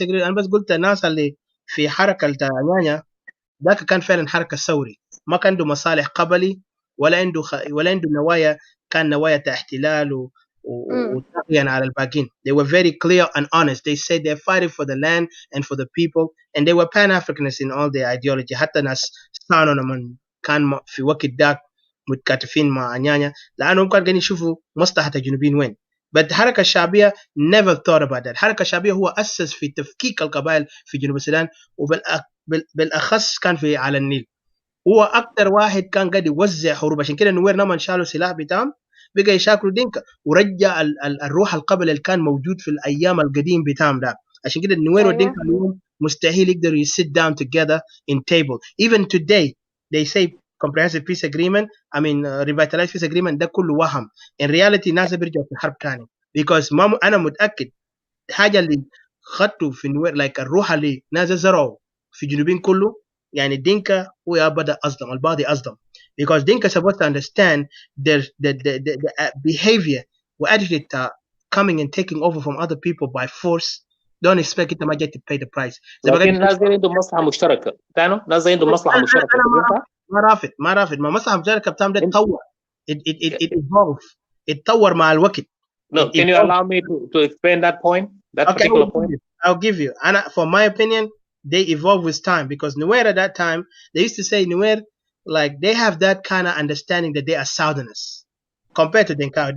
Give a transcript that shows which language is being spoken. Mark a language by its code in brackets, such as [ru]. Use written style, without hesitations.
[ar] انا بس قلت الناس اللي في حركه التانيا ذاك كان فعلا حركه ثوري ما كان عنده مصالح قبلي ولا عنده نوايا كان نوايا احتلال وطغيان على الباقين. [en] They were very clear and honest. They said they're fighting for the land and for the people and they were pan-Africanists in all their ideology. [ar] حتى ناس سانو لما كان في وقت ذاك متكاتفين مع نيانيا لأنهم كانوا قاعدين يشوفوا مصلحة الجنوبيين وين. [en] But الحركة الشعبية never thought about that. [ar] الحركة الشعبية هو أسس في تفكيك القبائل في جنوب السودان وبالأخص كان في على النيل. هو أكتر واحد كان قاعد يوزع حروب. عشان كده نوير لما شالوا سلاح بتاعهم بقى يشاكلوا دينكا ورجع الروح القبلي اللي كان موجود في الأيام القديم بتاعهم ده. عشان كده النوير والدينكا اليوم مستحيل يقدروا [en] sit down together in table. Even today they say comprehensive peace agreement, I mean revitalized peace agreement [ar] ده كله وهم. [en] In reality [ar] ناس بيرجعوا في حرب تاني [en] because [ar] أنا متأكد حاجة اللي خدته في نوير [en] like [ar] الروح اللي ناس زرعوا في جنوبين كله يعني دينكا هو بدأ أصدم البعض أصدم [en] because Dinka supposed to understand the behavior وادري coming and taking over from other people by force, don't expect it to get to pay the price. [ar] لكن الناس دي عندهم مصلحه مشتركه تانو ناس دي عندهم مصلحه مشتركه انا ما رافض ما مصلحه مشتركه بتاعهم ده اتطور. [en] it evolved. [ar] اتطور مع الوقت. [en] No, can you allow me to explain that point, that particular point? I'll give you. And for my opinion, they evolve with time, because Nuer at that time, they used to say Nuer, like they have that kind of understanding that they are Southerners compared to Denkawi.